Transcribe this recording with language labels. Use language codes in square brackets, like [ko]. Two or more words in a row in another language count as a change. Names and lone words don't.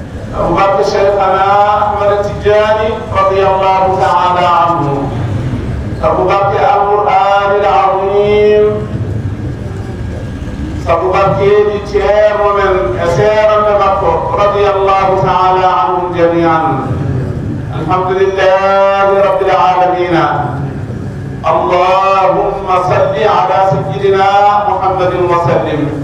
[ff] Sabu barke Cheikhana Ahmad Tidiane [ar] رضي الله تعالى عنه. [ff] Sabu barke [ar] القرآن العظيم. [ff] Sabu barkeeji ceerno men e seerande makko [ar] رضي الله تعالى عنهم جميعا. الحمد لله رب العالمين. اللهم صل على سيدنا محمد وسلم.